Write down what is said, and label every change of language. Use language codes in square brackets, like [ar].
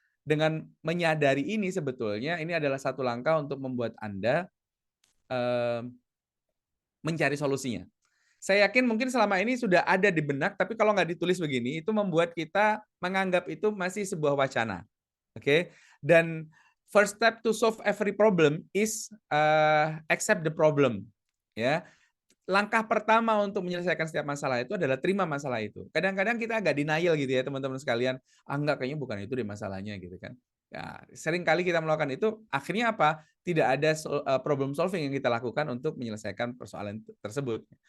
[id] Dengan menyadari ini sebetulnya ini adalah satu langkah untuk membuat Anda, eee, mencari solusinya. Saya yakin mungkin selama ini sudah ada di benak, tapi kalau nggak ditulis begini, itu membuat kita menganggap itu masih sebuah wacana, oke? Dan [en] first step to solve every problem is, accept the problem, [id] ya. Langkah pertama untuk menyelesaikan setiap masalah itu adalah terima masalah itu. Kadang-kadang kita agak denial gitu ya teman-teman sekalian, "Ah enggak, kayaknya bukan itu deh masalahnya," gitu kan. Ya, sering kali kita melakukan itu, akhirnya apa? Tidak ada problem solving yang kita lakukan untuk menyelesaikan persoalan tersebut.